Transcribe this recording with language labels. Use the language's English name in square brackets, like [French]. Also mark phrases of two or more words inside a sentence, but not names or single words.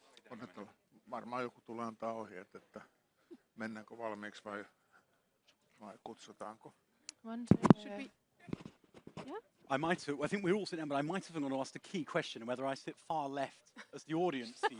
[Finnish] Varmaan joku tulee antaa ohjeet, että mennäänkö valmiiksi vai kutsutaanko. [English] Should we? Yeah. I think we're all sitting down, but I might have gone to ask the key question whether I sit far left as the audience sees.